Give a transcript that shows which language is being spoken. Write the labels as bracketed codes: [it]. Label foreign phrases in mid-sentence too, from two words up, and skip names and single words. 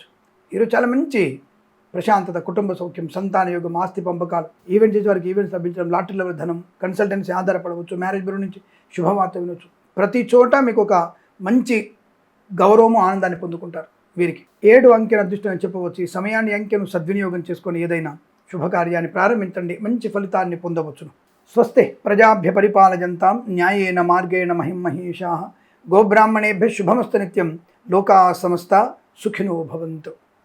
[te] ఈరోజు చాలా మంచి ప్రశాంతత, కుటుంబ సౌఖ్యం, సంతాన యోగం, ఆస్తి పంపకాలు, ఈవెంట్ చేసే వారికి ఈవెంట్స్ లభించడం, [en] lottery level [te] ధనం, కన్సల్టెన్సీ ఆధారపడవచ్చు, [en] marriage bureau [te] నుంచి శుభవార్త వినవచ్చు. ప్రతి చోట మీకు ఒక మంచి గౌరవము, ఆనందాన్ని పొందుకుంటారు. వీరికి 7 అంకెను అదృష్టం అని చెప్పవచ్చు. ఈ సమయాన్ని, అంకెను సద్వినియోగం చేసుకొని ఏదైనా శుభకార్యాన్ని ప్రారంభించండి, మంచి ఫలితాన్ని పొందవచ్చును. [sa] స్వస్తి ప్రజాభ్య పరిపాలయంతాం న్యాయేన మార్గేణ మహిం మహేషాః. గోబ్రాహ్మణేభ్యः శుభమస్తు నిత్యం. లోకా సమస్తా సుఖినో భవంతు.